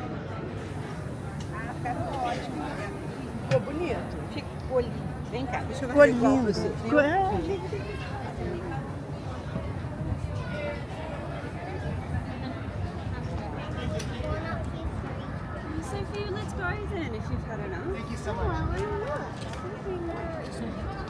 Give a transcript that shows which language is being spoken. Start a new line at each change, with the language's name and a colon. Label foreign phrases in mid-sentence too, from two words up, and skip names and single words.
Portuguese: Ficou bonito. Ficou lindo. Vem cá, deixa eu ver.
French: quoi le news? Quoi?
English: Sophie, let's go then if you've had enough. Thank you so Oh, much. I want to look.